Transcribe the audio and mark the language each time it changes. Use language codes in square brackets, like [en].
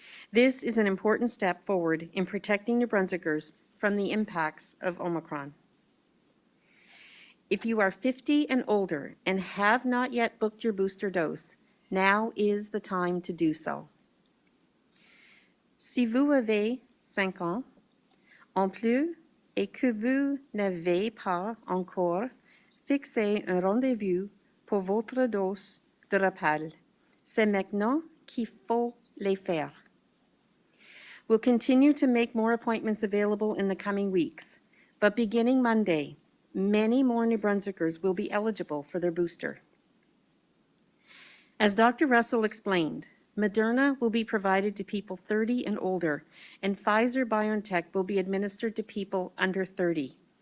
[en] This is an important step forward in protecting New Brunswickers from the impacts of Omicron. If you are 50 and older and have not yet booked your booster dose, now is the time to do so. [fr] Si vous avez 5 ans en plus et que vous n'avez pas encore fixé un rendez-vous pour votre dose de rappel, c'est maintenant qu'il faut les faire. [en] We'll continue to make more appointments available in the coming weeks, but beginning Monday, many more New Brunswickers will be eligible for their booster. As Dr. Russell explained, Moderna will be provided to people 30 and older, and Pfizer-BioNTech will be administered to people under 30.